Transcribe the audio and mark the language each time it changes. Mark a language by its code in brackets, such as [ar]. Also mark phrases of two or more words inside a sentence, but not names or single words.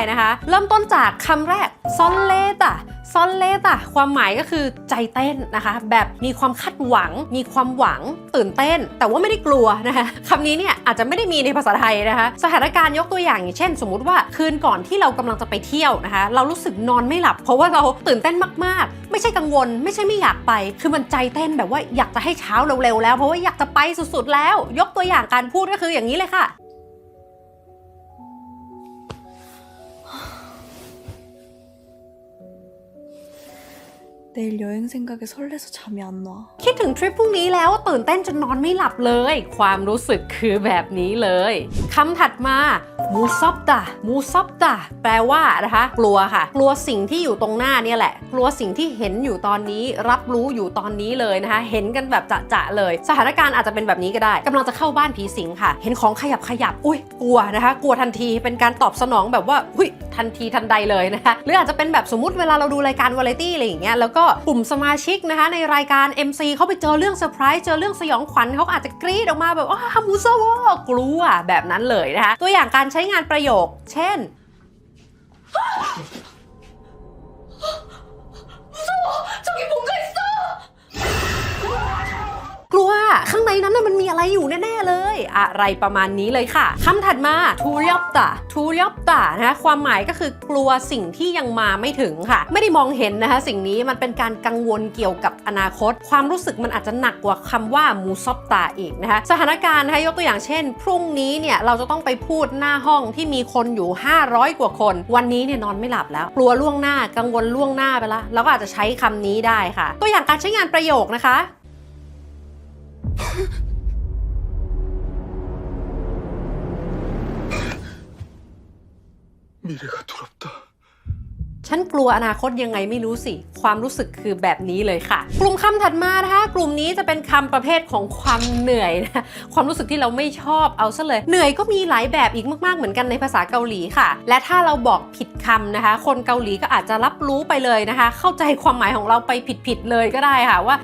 [th] นะคะเริ่มต้นจากคำแรกซอนเลตะซอนเลตะความหมายก็คือใจเต้นนะคะแบบมีความคาดหวังมีความหวังตื่นเต้นแต่ว่าไม่ได้กลัวนะคะคำนี้เนี่ยอาจจะไม่ได้มีในภาษาไทยนะคะสถานการณ์ยกตัวอย่างเช่นสมมุติว่าคืนก่อนที่เรากำลังจะไปเที่ยวนะคะเรารู้สึกนอนไม่หลับเพราะว่าเราตื่นเต้นมากๆไม่ใช่กังวลไม่ใช่ไม่อยากไปคือมันใจเต้นแบบว่าอยากจะให้เช้าเร็วๆแล้วเพราะว่าอยากจะไปสุดๆแล้วยกตัวอย่างการพูดก็คืออย่างนี้เลยค่ะ [ko] 내일 여행 생각에 설레서 잠이 안 와. [th] คิดถึงทริปพรุ่งนี้แล้วตื่นเต้นจนนอนไม่หลับเลยความรู้สึกคือแบบนี้เลยคำถัดมามูซอบตะมูซอบตะแปลว่านะคะกลัวค่ะกลั วสิ่งที่อยู่ตรงหน้าเนี่ยแหละกลัวสิ่งที่เห็นอยู่ตอนนี้รับรู้อยู่ตอนนี้เลยนะคะเห็นกันแบบจะๆเลยสถานการณ์อาจจะเป็นแบบนี้ก็ได้กำลังจะเข้าบ้านผีสิงค่ะเห็นของขยับอุ้ยกลัวนะคะกลัวทันทีเป็นการตอบสนองแบบว่าอุ้ยทันทีทันใดเลยนะคะหรืออาจจะเป็นแบบสมมุติเวลาเราดูรายการวาไรตี้อะไรอย่างเงี้ยแล้วก็กลุ่มสมาชิกนะคะในรายการ MC เขาไปเจอเรื่องเซอร์ไพรส์เจอเรื่องสยองขวัญเขาอาจจะกรี๊ดออกมาแบบว่ามูโซโวกลัวแบบนั้นเลยนะคะตัวอย่างการใช้งานประโยคเช่น [ko] 저기 뭔가 있어! [th] กลัวข้างในนั้นน่ะมันมีอะไรอยู่แน่ๆเลยอะไรประมาณนี้เลยค่ะคำถัดมาทูเรียบตานะคะความหมายก็คือกลัวสิ่งที่ยังมาไม่ถึงค่ะไม่ได้มองเห็นนะคะสิ่งนี้มันเป็นการกังวลเกี่ยวกับอนาคตความรู้สึกมันอาจจะหนักกว่าคำว่ามูซอบตาอีกนะคะสถานการณ์นะคะยกตัวอย่างเช่นพรุ่งนี้เนี่ยเราจะต้องไปพูดหน้าห้องที่มีคนอยู่500กว่าคนวันนี้เนี่ยนอนไม่หลับแล้วกลัวล่วงหน้ากังวลล่วงหน้าไปแล้วเราก็อาจจะใช้คำนี้ได้ค่ะตัวอย่างการใช้งานประโยคนะคะ [ko] 미래가 두렵다. [th] ฉันกลัวอนาคตยังไงไม่รู้สิความรู้สึกคือแบบนี้เลยค่ะกลุ่มคำถัดมานะคะกลุ่มนี้จะเป็นคำประเภทของความเหนื่อยนะความรู้สึกที่เราไม่ชอบเอาซะเลยเหนื่อยก็มีหลายแบบอีก มากๆเหมือนกันในภาษาเกาหลีค่ะและถ้าเราบอกผิดคำนะคะคนเกาหลีก็อาจจะรับรู้ไปเลยนะคะเข้าใจความหมายของเราไปผิดๆเลยก็ได้ค่ะว่า